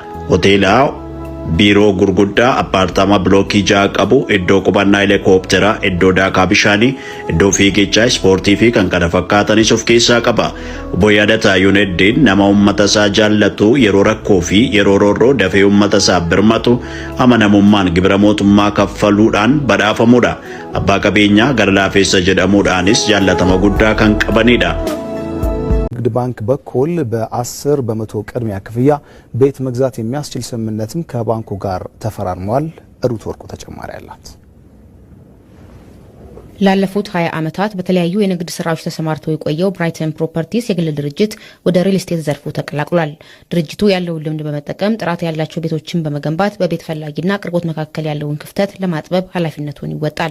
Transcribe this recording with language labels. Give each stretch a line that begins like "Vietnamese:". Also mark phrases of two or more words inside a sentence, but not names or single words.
Oromo: Hoteela biiroo gurguddaa appaartama blookii 6 qabu, iddoo qubannaa helikoophitera, iddoo daakaa bishaanii, iddoo fiigichaa, ispoortii fi kan kana fakkaatanis of keessaa qaba. Boyyaadataa Yuuneddin nama uummata isaa jaallatu, yeroo rakkoo fi yeroo roorroo dafee uummata isaa birmatu, amanamummaan gibira mootummaa kaffaluudhaan badhaafamudha. Abbaa qabeenyaa gara laafeessa jedhamuudhaanis jaallatama guddaa kan qabanidha.
Amharic: ንግድ ባንክ በኩል በ10 በመቶ ቅድሚያ ክፍያ ቤት መግዛት የሚያስችል ስምምነትም ከባንኩ ጋር ተፈራርሟል። ሩት ወርቁ ተጨማሪ አላት። ላለፉት 20 ዓመታት በተለያዩ የንግድ ስራዎች ተሰማርተው የቆየው ብራይተን ፕሮፐርቲስ የግል ድርጅት ወደ ሪል ስቴት ዘርፉ ተቀላቅሏል። ድርጅቱ ያለውን ልምድ በመጠቀም ጥራት ያላቸው ቤቶችን በመገንባት በቤት ፈላጊና አቅርቦት መካከል ያለውን ክፍተት ለማጥበብ ኃላፊነቱን ይወጣል።